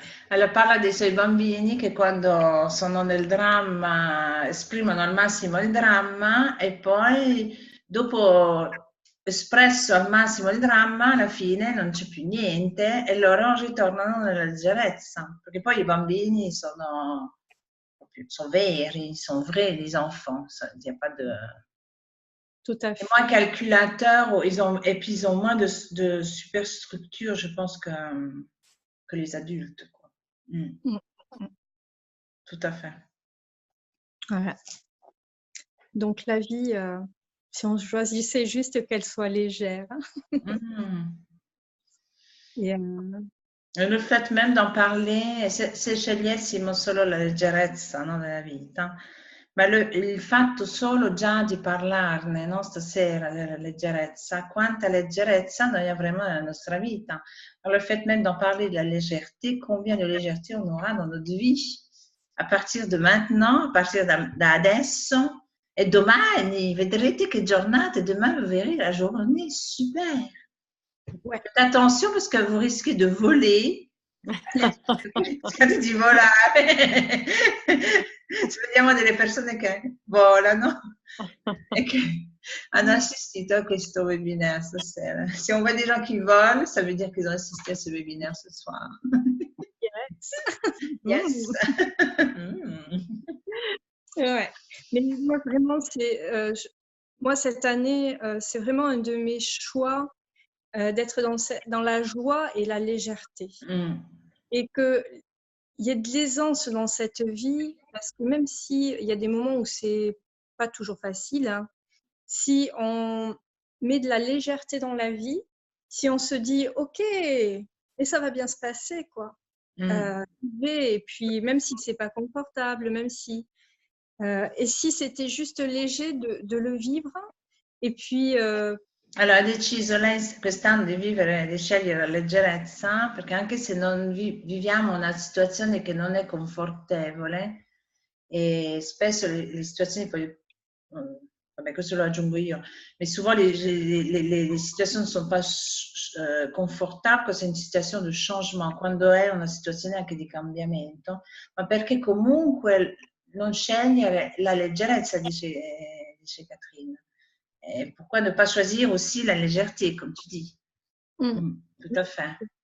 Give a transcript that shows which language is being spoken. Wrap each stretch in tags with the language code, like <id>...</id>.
<it>Allora parla dei suoi bambini che quando sono nel dramma esprimono al massimo il dramma e poi dopo espresso al massimo il dramma alla fine non c'è più niente e loro ritornano nella leggerezza, perché poi i bambini sono veri,</it> <fr>sont vrais les enfants, il n'y a pas de... Tout à fait. C'est moins calculateur et puis ils ont moins de superstructure, je pense, que les adultes. Quoi. Tout à fait. Voilà. Donc la vie, si on choisissait juste qu'elle soit légère. Et le fait même d'en parler,</fr> <it>se scegliessimo solo la leggerezza, no, della vita, ma il fatto solo già di parlarne, no, stasera, della leggerezza, quanta leggerezza noi avremo nella nostra vita.</it> <fr>Alors, le fait même d'en parler de la légèreté, combien de légèreté on aura dans notre vie à partir de maintenant, à partir</fr> <it>da adesso e domani, vedrete che giornata,</it> <fr>demain vous verrez la journée super. Ouais. Faites attention parce que vous risquez de voler</fr> <it>Cercate di volare. Se vediamo delle persone che volano e che hanno assistito a questo webinaire stasera.</it> <fr>Si on voit des gens qui volent, ça veut dire qu'ils ont assisté à ce webinaire ce soir.</fr> <en>Yes. Yes.</en> <fr>Ouais. Mais moi, vraiment, moi, cette année, c'est vraiment un de mes choix d'être dans la joie et la légèreté. Et qu'il y ait de l'aisance dans cette vie, parce que même s'il y a des moments où c'est pas toujours facile, hein, si on met de la légèreté dans la vie, si on se dit ok, et ça va bien se passer, quoi. Et puis même si c'est pas confortable, même si et si c'était juste léger de le vivre, et puis</fr> <it>Allora ha deciso lei quest'anno di scegliere la leggerezza, perché anche se non viviamo una situazione che non è confortevole, e spesso le situazioni poi, vabbè questo lo aggiungo io,</it> <fr>mais souvent les situations ne sont pas confortables quand c'est une situation de changement,</fr> <it>quando è una situazione anche di cambiamento, ma perché comunque non scegliere la leggerezza, dice Catherine.</it> <fr>Et pourquoi ne pas choisir aussi la légèreté, comme tu dis? Tout à fait.</fr>